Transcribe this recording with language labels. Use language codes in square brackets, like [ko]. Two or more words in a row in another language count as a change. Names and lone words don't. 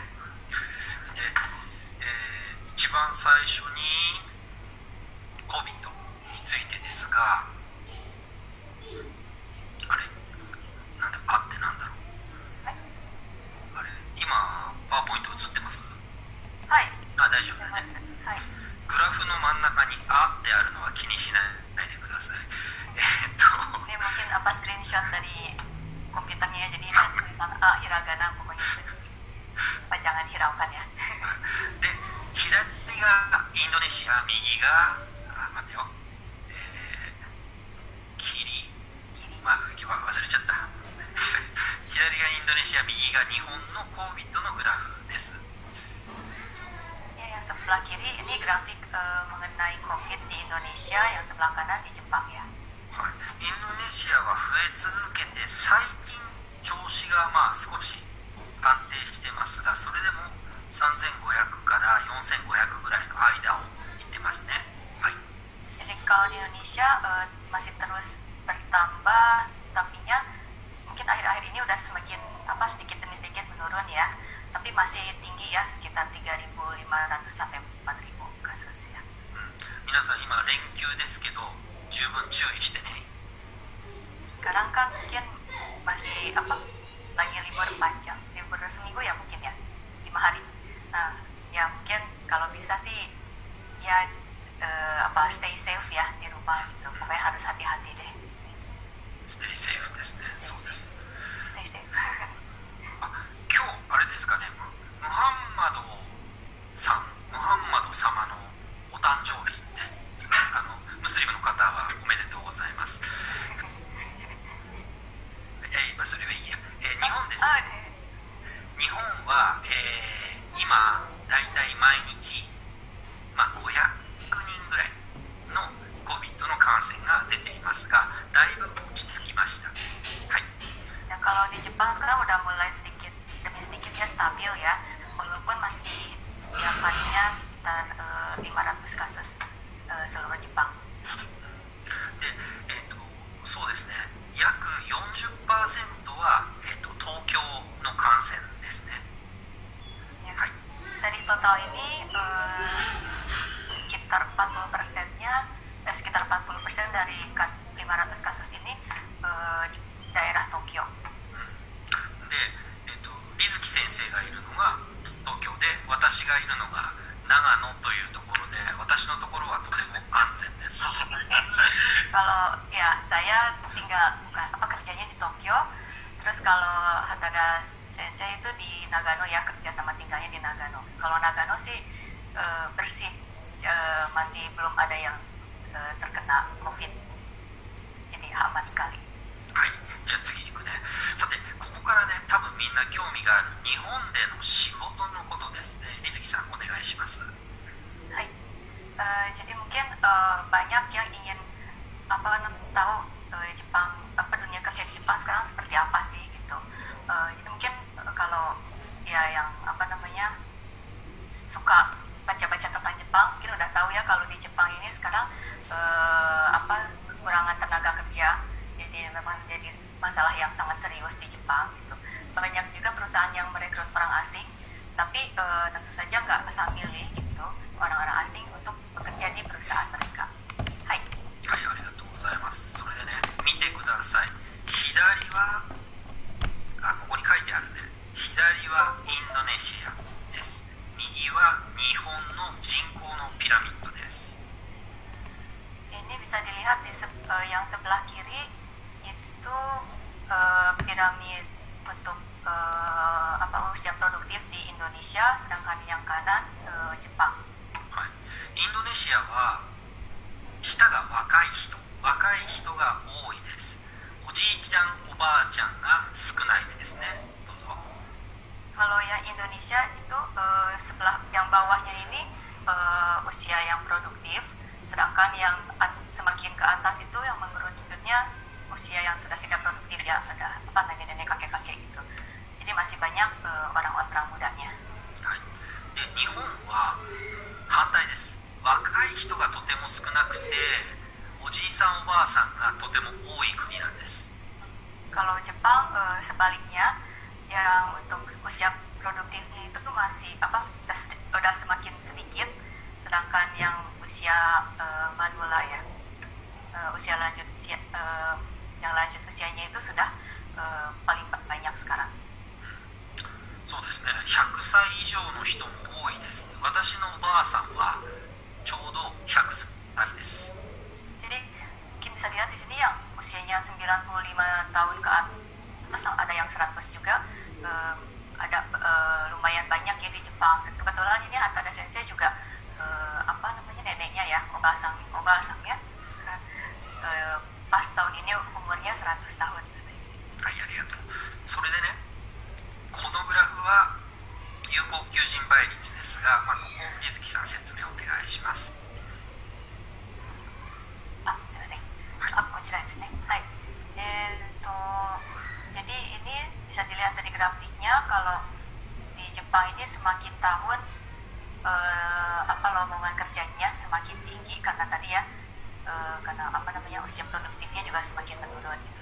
[ja] で、一番最初に COVID についてですが、あれなんだ、あってなんだろう。はい。あれ今パワーポイント映ってます？はい。あ、大丈夫だね。はい。グラフの真ん中にあってあるのは気にしないでください。 [id] Ini mungkin screenshot dari komputernya, jadi ada tulisan A hiragana pokoknya itu. Jangan hiraukan ya. [ja] で、左がインドネシア、右が待ってよ、キリ、忘れちゃった。左がインドネシア、 が日本の COVID のグラフです。 [id] Ya, yang sebelah kiri ini grafik mengenai COVID di Indonesia, yang sebelah kanan di Jepang ya. [ja] はい、インドネシアは増え続けて最近調子が少し安定してますが、それでも3500から4500ぐらいの間をいってますね。はい。 [id] Jadi kalau di Indonesia masih terus bertambah, tapinya mungkin akhir-akhir ini udah semakin sedikit demi sedikit menurun ya, tapi masih tinggi ya, sekitar 3.500 sampai 4.000 kasus ya. [ja] 皆さん今連休ですけど十分注意してね。 [id] Sekarang kan mungkin masih lagi libur panjang, libur seminggu ya mungkin ya, 5 hari. Nah ya mungkin kalau bisa sih ya [en] stay safe [id] ya di rumah gitu, pokoknya harus hati-hati deh. [en] Stay safe [ja] ですね。そうです。 [en] Stay safe. [ja] 今日あれですかね、ムハンマド様のお誕生日ですね。ムスリムの方はおめでとうございます。それはいいや。日本です。日本は、今だいたい毎日、500人ぐらいの COVID の感染が出ていますが、だいぶ落ち着きました。はい。 [id] Ya, kalau di Jepang sekarang udah mulai sedikit demi sedikit ya stabil ya, walaupun masih setiap harinya sekitar 500 kasus seluruh Jepang. [ja] で、そうですね、約 40% は、東京の感染ですね。 [id] Ya. [ja] はい。 [id] Dari total ini sekitar 40%-nya, sekitar 40% dari 500 kasus ini di daerah Tokyo. [ja] で、水木先生がいるのが東京で、私がいるのが長野というところで、私のところはとても安全です。 [id] Kalau ya saya tinggal kerjanya di Tokyo, terus kalau Hatada Sensei itu di Nagano ya, kerja sama tinggalnya di Nagano. Kalau Nagano sih bersih, masih belum ada yang terkena COVID, jadi aman sekali. [ja] はい、じゃあ次行くね。さて、ここからね、多分みんな興味がある日本での仕事のことですね。水木さん、お願いします。 [id] Hai. Jadi mungkin banyak yang ingin tahu Jepang, dunia kerja di Jepang sekarang seperti apa sih gitu. Jadi mungkin kalau ya yang suka baca-baca tentang Jepang mungkin udah tahu ya, kalau di Jepang ini sekarang kekurangan tenaga kerja, jadi memang menjadi masalah yang sangat serius di Jepang gitu. Banyak juga perusahaan yang merekrut orang asing, tapi tentu saja nggak asal milih gitu orang-orang asing untuk bekerja di perusahaan mereka. Hai. [ja] はい、ありがとうございます。それでね、見てください。左は、ここに書いてあるね。左はインドネシアです。右は日本の人口のピラミッドです。 [id] Ini bisa dilihat di yang sebelah kiri itu piramid untuk usia produktif di Indonesia, sedangkan yang kanan Jepang. [ja] はい、インドネシアは下が若い人が多いです。おじいちゃんおばあちゃんが少ないですね。どうぞ。 [id] Kalau yang Indonesia itu sebelah yang bawahnya ini usia yang produktif, sedangkan yang semakin ke atas itu yang mengerucutnya usia yang sudah tidak produktif ya, ada nenek-nenek kakek-kakek gitu. Jadi masih banyak orang-orang mudanya. [ja] はい、で日本は反対です。若い人がとても少なくて、おじいさんおばあさんがとても多い国なんです。 [id] Kalau Jepang sebaliknya, yang untuk usia produktifnya itu masih udah semakin sedikit, sedangkan yang usia manula ya, usia lanjut yang lanjut usianya itu sudah paling banyak sekarang. [ja] そうですね、100歳以上の人も多いです。私のおばあさんはちょうど100歳です。 [id] Jadi mungkin bisa dilihat di sini yang usianya 95 tahun ke atas, ada yang 100 juga, ada lumayan banyak ya di Jepang. Kebetulan ini Hatada Sensei juga neneknya ya, obasang ya, pas tahun ini umurnya 100 tahun. [ja] はい、ありがとう。それでね、 このグラフは有効求人倍率ですが、ここ水木さん説明お願いします。すいません. Kunciですね. [id] Jadi ini bisa dilihat dari grafiknya, kalau di Jepang ini semakin tahun lowongan kerjanya semakin tinggi karena tadi ya, karena usia produktifnya juga semakin menurun gitu.